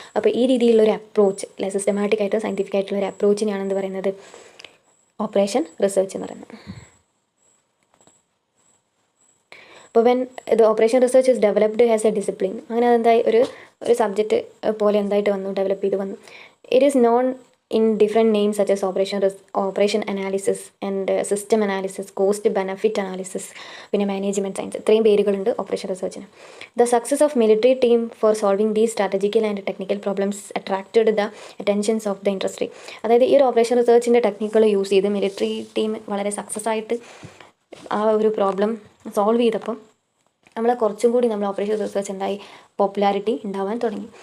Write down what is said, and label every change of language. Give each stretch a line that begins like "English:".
Malayalam: അപ്പോൾ ഈ രീതിയിലുള്ളൊരു അപ്രോച്ച് അല്ലെ, സിസ്റ്റമാറ്റിക് ആയിട്ട് സയൻറ്റിഫിക് ആയിട്ടുള്ള ഒരു അപ്രോച്ചിനെയാണ് എന്ത് പറയുന്നത്, ഓപ്പറേഷൻ റിസർച്ച് എന്ന് പറയുന്നത്. അപ്പോൾ
English: when the operation research is developed as a discipline,
Malayalam: അങ്ങനെ അതെന്തായി ഒരു സബ്ജക്റ്റ് പോലെ എന്തായിട്ട് വന്നു, ഡെവലപ്പ് ചെയ്ത് വന്നു.
English: it is known in different names such as operation analysis and system analysis, cost benefit analysis,
Malayalam: പിന്നെ
English: Management science.
Malayalam: ഇത്രയും പേരുകളുണ്ട് operation റിസർച്ചിന്.
English: The success of military team for solving these strategical and technical problems attracted the attentions of the industry.
Malayalam: അതായത് ഈ ഒരു operation റിസർച്ചിൻ്റെ ടെക്നിക്കുകൾ use ചെയ്ത് military team വളരെ success ആയിട്ട് ആ ഒരു പ്രോബ്ലം സോൾവ് ചെയ്തപ്പം കുറച്ചും കൂടി നമ്മൾ ഓപ്പറേഷൻ റിസർച്ച് എന്തായി, പോപ്പുലാരിറ്റി ഉണ്ടാവാൻ തുടങ്ങി.